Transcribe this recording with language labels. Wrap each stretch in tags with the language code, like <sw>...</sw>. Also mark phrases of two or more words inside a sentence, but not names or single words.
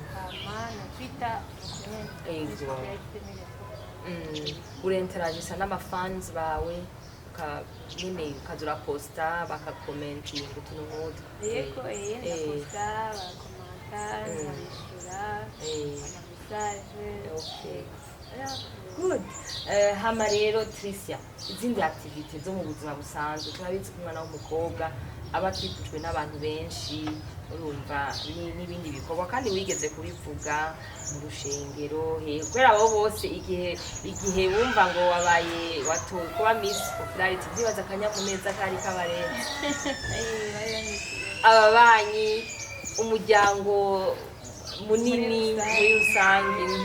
<rw>Hama na Twitter Miss Popularity 2023. Urenteragisa n'amafans bawe nyine ukazura posta bakakomentinga utuntu nk'utu. Yego ndaposta barakomanta nkabishura amamesaje.</rw> <en>Good.</en> <rw>Hama rero Tricia izindi activity zo mu buzima busanzwe turabizi ko umwana w'umukobwa aba akikujwe n'abantu benshi urumva n'ibindi bikorwa kandi wigeze kubivuga mu rushengero kubera abo bose igihe wumva ngo wabaye watowe kuba Miss Popularity byibaza akanyamuneza kari kabarenze ababanyi umuryango munini muri rusange.</rw>